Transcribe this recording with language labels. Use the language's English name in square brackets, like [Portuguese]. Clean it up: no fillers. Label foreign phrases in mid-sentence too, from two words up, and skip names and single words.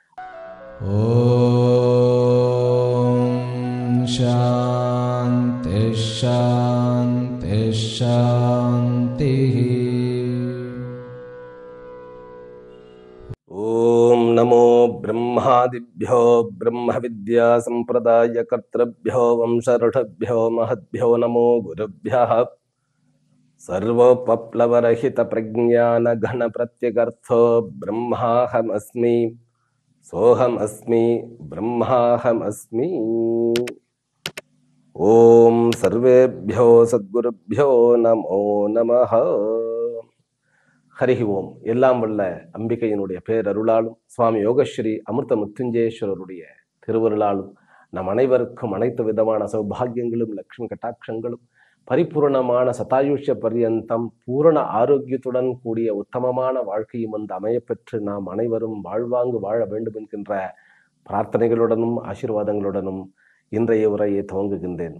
[Sanskrit] ॐ शान्ति शान्ति शान्ति. ॐ नमो பிரம்மாதிभ्यो ब्रह्म विद्या संप्रदाय कर्तृभ्यो वंशऋषभ्यो महद्भ्यो नमो गुरुभ्यः. सर्वोपप्लवरहित प्रज्ञान घन प्रत्यगर्थो ब्रह्माहमस्मि सोहमस्मि ब्रह्माहमस्मि. ओम सर्वेभ्यो सद्गुरुभ्यो नमो नमः. हरि ॐ. [Tamil] எல்லாம் வல்ல அம்பிகையினுடைய பேரருளாலும் சுவாமி யோகஸ்ரீ அமிர்த முத்துஞ்சேஸ்வரருடைய திருவருளாலும் நம் அனைவருக்கும் அனைத்து விதமான சௌபாகியங்களும் லட்சுமி கட்டாட்சங்களும் பரிபூர்ணமான சதாயுஷ்ய பர்யந்தம் பூரண ஆரோக்கியத்துடன் கூடிய உத்தமமான வாழ்க்கையும் அமையப்பெற்று நாம் அனைவரும் வாழ்வாங்கு வாழ வேண்டும் என்கின்ற பிரார்த்தனைகளுடனும் ஆசீர்வாதங்களுடனும் இன்றைய உரையை துவங்குகின்றேன்.